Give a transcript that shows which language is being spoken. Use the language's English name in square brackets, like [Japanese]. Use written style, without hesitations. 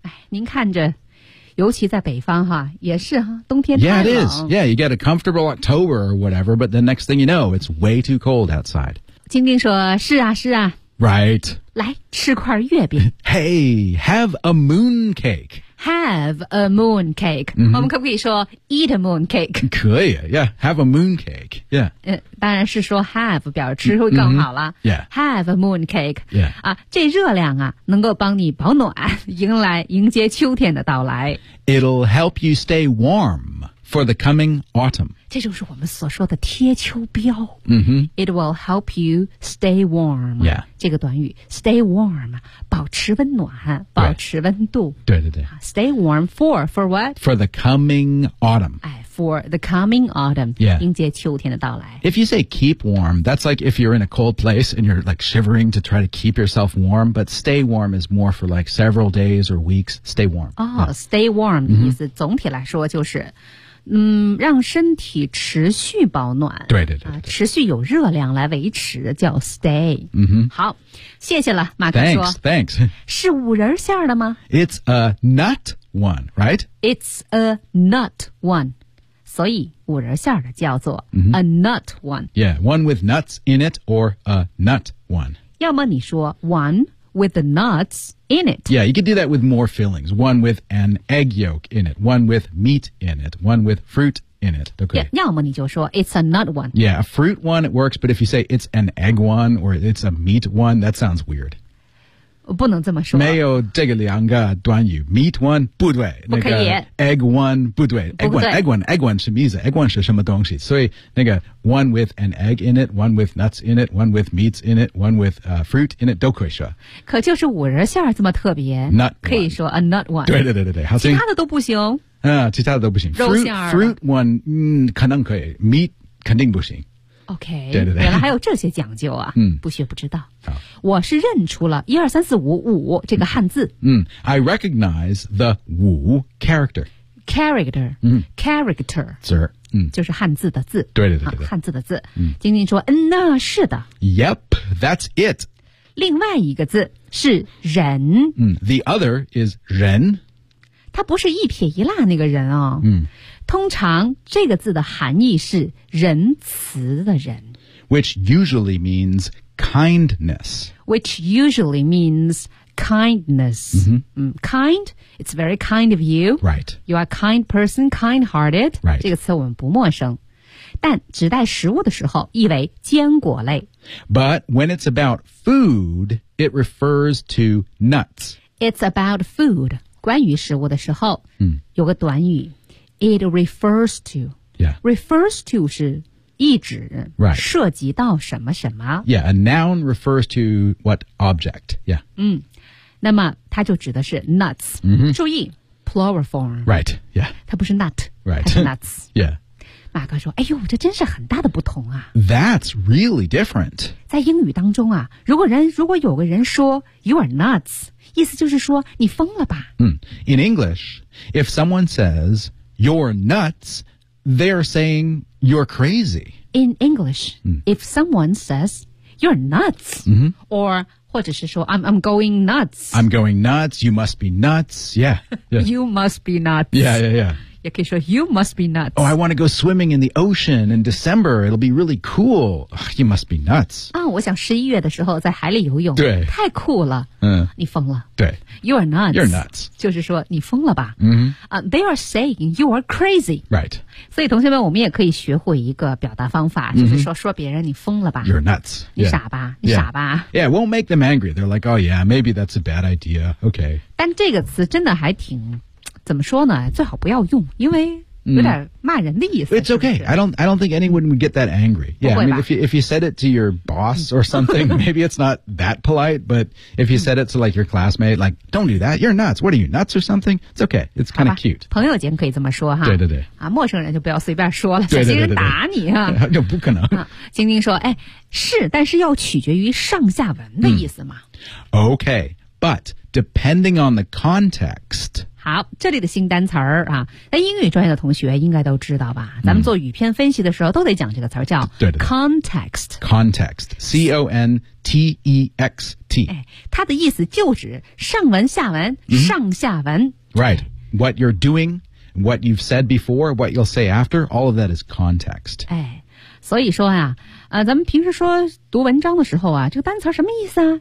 [Chinese] 您看着尤其在北方哈也是哈冬天太冷。 [English] Yeah, it is. Yeah, you get a comfortable October or whatever, but the next thing you know, it's way too cold outside. [Chinese] 晶晶说是啊是啊。 [English] Right. [Chinese] 来吃块月饼。 [English] Hey, have a moon cake. Have a moon cake.、 Mm-hmm. [Chinese] 我们可不可以说 [English] eat a moon cake? [Chinese] 可以 [English] yeah, have a moon cake. Yeah.、 [Chinese] 当然是说 have 表示会更好了。 [English] Mm-hmm. Yeah. Have a moon cake. Yeah. [Chinese] 啊这热量啊能够帮你保暖迎接秋天的到来。 [English] It'll help you stay warm for the coming autumn. [Chinese] 这就是我们所说的贴秋膘、 [English] mm-hmm. It will help you stay warm、 yeah. [Chinese] 这个短语 [English] Stay warm [Chinese] 保持温暖保持温度、 [English] right. [Chinese] 对对对 [English] Stay warm for what? For the coming autumn、哎、For the coming autumn、 yeah. [Chinese] 迎接秋天的到来 [English] If you say keep warm That's like if you're in a cold place And you're like shivering to try to keep yourself warm But stay warm is more for like several days or weeks Stay warm、 oh, yeah. Stay warm [Chinese] 的意思、 [English] mm-hmm. [Chinese] 总体来说就是让身体持续保暖对对 对, 对、啊、持续有热量来维持叫 stay、 [English] mm-hmm. [Chinese] 好谢谢了马克说 [English] Thanks [Chinese] 是五仁馅的吗 [English] It's a nut one, right? It's a nut one [Chinese] 所以五仁馅的叫做 [English] a nut one Yeah, one with nuts in it or a nut one [Chinese] 要么你说 [English] one with the nuts in it. Yeah, you could do that with more fillings. One with an egg yolk in it. One with meat in it. One with fruit in it. Okay. Yeah, [Chinese] 要么你就说 [English] it's a nut one. Yeah, a fruit one, it works, but if you say it's an egg one or it's a meat one, that sounds weird. [Chinese] 不能这么说。没有这个两个短语 ，meat one 不对，不可以。那个、egg one 不对 ，egg one，egg one，egg one 什么意思 ？egg one 是什么东西？所以那个 [English] one with an egg in it，one with nuts in it，one with meats in it，one with fruit in it [Chinese] 都可以说。可就是五仁馅儿这么特别 [English] ，nut [Chinese] 可以说 a nut one。对对对对对，其他的都不行。其他的都不行。肉馅儿 fruit one 可能可以 ，meat 肯定不行。 [English] OK， [Chinese] 对对对，原来还有这些讲究啊！嗯，不学不知道。好，我是认出了一二三四五五这个汉字。 [English] I recognize the 五 character。 Character， [Chinese] 嗯 [English] ，character， [Chinese] 字儿，就是汉字的字。对对对对，汉字的字。嗯，晶晶说，那是的。 [English] Yep， that's it。 [Chinese] 另外一个字是人。 [English] The other is 人。 [Chinese] 它不是一撇一捺那个人哦。嗯。通常这个字的含义是仁慈的人 [English] ，which usually means kindness. Which usually means kindness.、 Mm-hmm. Kind, it's very kind of you. Right, you are a kind person, kind-hearted. Right, [Chinese] 这个词我们不陌生，但指代食物的时候意为坚果类。 [English] But when it's about food, it refers to nuts. It's about food. [Chinese] 关于食物的时候，有个短语。 [English] It refers to. Yeah. [Chinese] Refers to 是意指。 [English] Right. [Chinese] 涉及到什么什么。 [English] Yeah, a noun refers to what object. Yeah. [Chinese] 那么它就指的是 nuts.、 [English] Mm-hmm. [Chinese] 注意 plural form. [English] Right, yeah. [Chinese] 它不是 nut. [English] Right. [Chinese] 它是 nuts. [English] yeah. [Chinese] 马哥说哎呦这真是很大的不同啊。 [English] That's really different. [Chinese] 在英语当中啊如果有个人说 [English] you are nuts, [Chinese] 意思就是说你疯了吧。 [English] In English, if someone says,You're nuts, they're saying you're crazy. In English,、if someone says, you're nuts,、or [Chinese] 或者是说 [English] I'm going nuts. I'm going nuts, you must be nuts, yeah. yeah. you must be nuts. Yeah, yeah, yeah. 也可以说 you must be nuts. Oh, I want to go swimming in the ocean in December, it'll be really cool. Ugh, you must be nuts. [Chinese] 我想11月的时候在海里游泳。对。太酷了。你疯了。对。 [English] You are nuts. You're nuts. [Chinese] 就是说你疯了吧。 [English] They are saying you are crazy. Right. [Chinese] 所以同学们我们也可以学会一个表达方法、就是说别人你疯了吧。 [English] You're nuts. [Chinese] 你傻吧、 [English] yeah. [Chinese] 你傻吧。 [English] Yeah, it won't make them angry. They're like, oh yeah, maybe that's a bad idea. Okay. [Chinese] 但这个词真的还挺怎么说呢最好不要用因为有点骂人的意思。 [English] It's okay. I don't think anyone would get that angry. Yeah, I mean, if you said it to your boss or something, maybe it's not that polite, but if you said it to like your classmate, like, don't do that. You're nuts. What are you, nuts or something? It's okay. It's kind of cute. [Chinese] 朋友间可以这么说哈。对对对。啊，陌生人就不要随便说了，小心人打你啊。就不可能。晶晶说，哎，是，但是要取决于上下文的意思嘛。 [English] Okay, but depending on the context, [Chinese] 好，这里的新单词儿啊，那英语专业的同学应该都知道吧？咱们做语篇分析的时候都得讲这个词儿，叫 context。 context， C O N T E X T。它的意思就指上文、下文、上下文。 [English] Right， what you're doing， what you've said before， what you'll say after， all of that is context。 [Chinese] 所以说呀、咱们平时说读文章的时候啊，这个单词什么意思啊？